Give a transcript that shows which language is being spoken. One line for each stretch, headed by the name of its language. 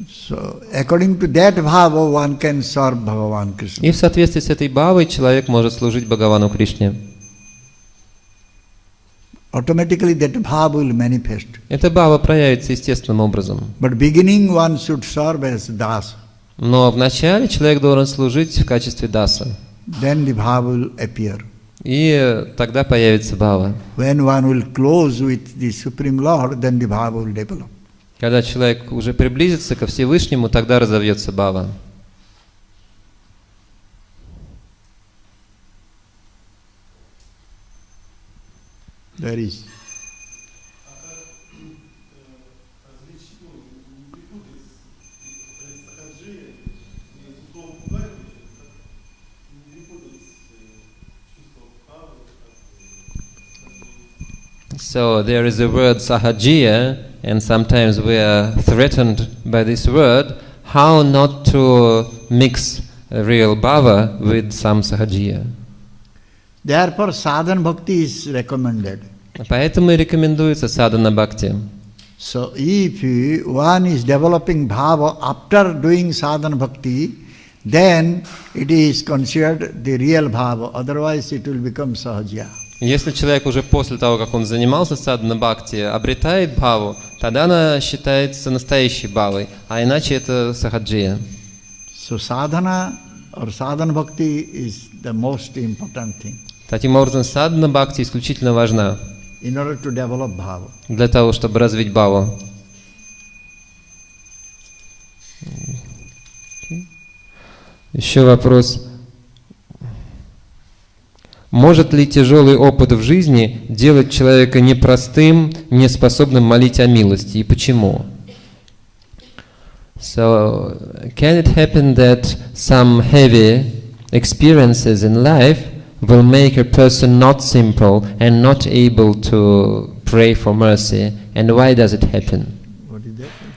English: So, according to that bhava, one can serve Bhagavan Krishna.
Russian: И в соответствии с этой бхавой человек может служить Бхагавану Кришне.
English: Automatically that bhava will manifest.
Russian: Эта бхава проявится естественным образом.
English: But beginning one should serve as das.
Russian: Но вначале человек должен служить в качестве даса.
English: Then the bhava will appear.
Russian: И тогда появится бхава.
English: When one will close with the Supreme Lord, then the bhava will develop.
Russian: Когда человек уже приблизится ко Всевышнему, тогда разовьется бхава.
English: There is. So there is a word sahajiya, and sometimes we are threatened by this word. How not to mix real bhava with some sahajiya? Therefore, sadhana bhakti is recommended.
Russian: Поэтому и рекомендуется садхана бхакти.
English: So, if one is developing bhava after doing sadhana bhakti, then it is considered the real bhava. Otherwise, it will become sahaja.
Russian: Если человек уже после того, как он занимался садхана бхакти, обретает бхаву, тогда она считается настоящей бхавой, а иначе это сахаджия.
English: So, sadhana or sadhana bhakti is the most important thing.
Russian: Таким образом, садхана бхакти исключительно важна
English: In order to develop bhava.
Russian: для того, чтобы развить бхаву. Еще вопрос. Может ли тяжелый опыт в жизни делать человека непростым, неспособным молить о милости? И почему?
English: So, can it happen that some heavy experiences in life will make a person not simple and not able to pray for mercy? And why does it happen? What is that?